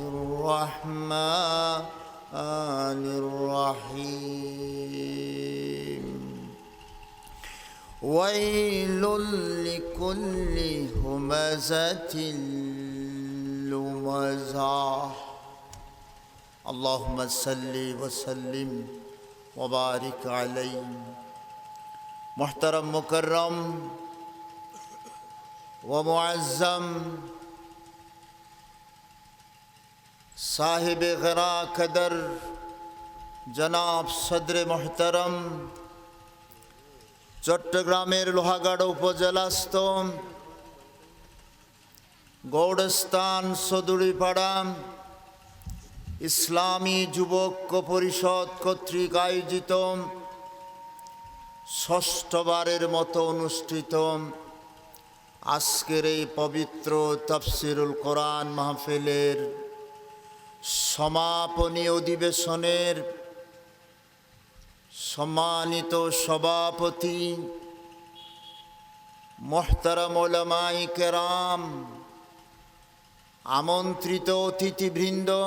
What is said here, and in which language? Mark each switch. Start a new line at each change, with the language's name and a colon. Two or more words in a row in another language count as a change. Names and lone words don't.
Arabic: الرحمن الرحيم ويل لكل همزة لمزة اللهم صل وسلم وبارك عليه محترم مكرم ومعظم
Bangla: সাহিব গরা কদর জনাব সদর মোহতরম চট্টগ্রামের লোহাগড় উপজেলাস্থ গৌড়স্তান সদুরীপাড়া ইসলামী যুবক পরিষদ কর্তৃক আয়োজিত ষষ্ঠবারের মতো অনুষ্ঠিত আজকের এই পবিত্র তফসিরুল কুরান মহফিলের সমাপনী অধিবেশনের সম্মানিত সভাপতি মোহতরম উলমায়ে কেরাম আমন্ত্রিত অতিথিবৃন্দ